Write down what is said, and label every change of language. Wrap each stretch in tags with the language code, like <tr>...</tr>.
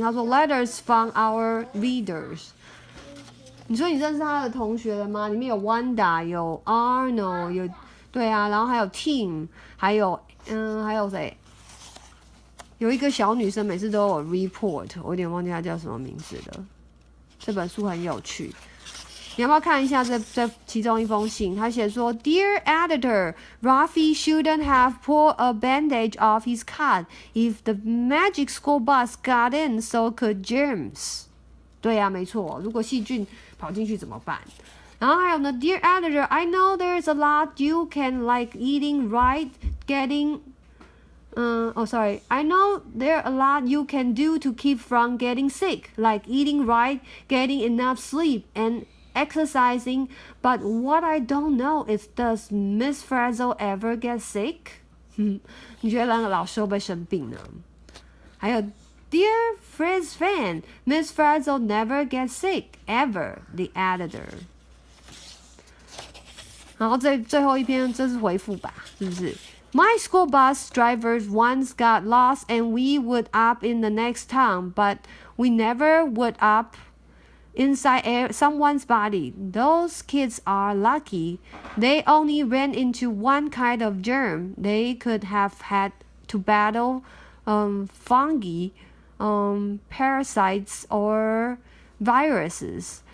<zh>他说 ，</zh> <en>Letters from our readers。</en> <zh>你说你认识他的同学了吗？里面有 Wanda， 有 Arnold， 有对啊，然后还有 Tim， 还有谁？有一个小女生，每次都有 report， 我有点忘记她叫什么名字了。这本书很有趣。你要不要看一下这其中一封信？他写说</zh> <en>，Dear Editor, Ralphie shouldn't have pulled a bandage off his cut if the magic school bus got in, so could germs.</en> <zh>对呀，没错。如果细菌跑进去怎么办？然后还有呢</zh> <en>，Dear Editor, I know there's a lot you can like eating right, getting. I know there are a lot you can do to keep from getting sick, like eating right, getting enough sleep, and exercising, but what I don't know is does Miss Frizzle ever get sick?</en> <zh>你觉得那个老师会不会生病呢？还有</zh> <en>Dear Frizz fan, Miss Frizzle never gets sick, ever, the editor.</en> <zh>然后最后一篇这是回复吧，是不是</zh> <en>My school bus drivers once got lost and we would up in the next town, but we never would up inside someone's body. Those kids are lucky. They only ran into one kind of germ. They could have had to battle fungi, parasites, or viruses.</en>